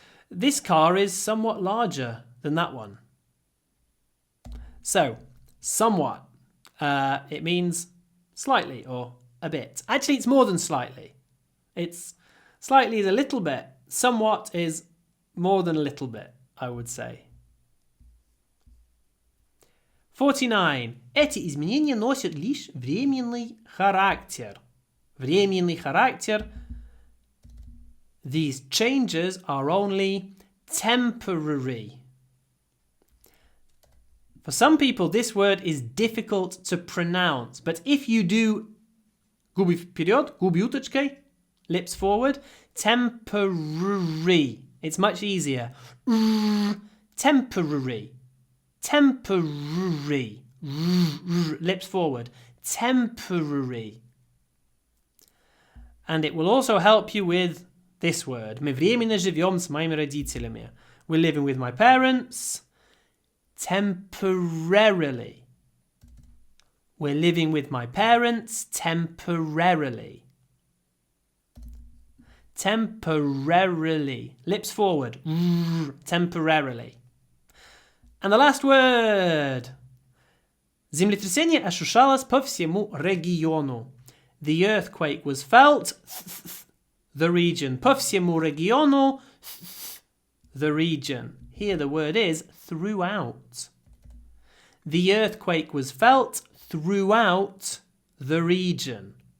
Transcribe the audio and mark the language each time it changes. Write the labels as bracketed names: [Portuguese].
[English] This car is somewhat larger than that one. So, somewhat. It means slightly or a bit. Actually, it's more than slightly. It's slightly is a little bit. Somewhat is more than a little bit, I would say. 49. [Russian] Эти изменения носят лишь временный характер. Временный характер. [English] These changes are only temporary. For some people, this word is difficult to pronounce, but if you do [Russian] губы вперед, губы уточкой, [English] lips forward, temporary. It's much easier. Temporary. Temporary. Lips forward. Temporary. And it will also help you with this word. [Russian] Мы временно живем с моими родителями. [English] We're living with my parents. Temporarily. We're living with my parents temporarily. Temporarily. Lips forward. Temporarily. And the last word. [Russian] Землетрясение ощущалось по всему региону. [English] The earthquake was felt. The region. [Russian] По всему региону. [English] The region. Here the word is throughout. The earthquake was felt throughout the region.